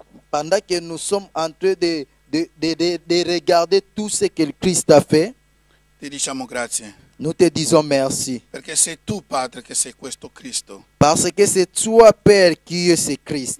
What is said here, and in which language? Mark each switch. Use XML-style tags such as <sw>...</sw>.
<fr>pendant que nous sommes en train de regarder tout ce que Christ a fait,</fr> <it>ti diciamo grazie.</it> <fr>nous te disons merci.</fr> <it>Perché sei tu, Padre, che sei questo Cristo.</it> <fr>Parce que c'est toi, Père, qui es ce Christ.</fr>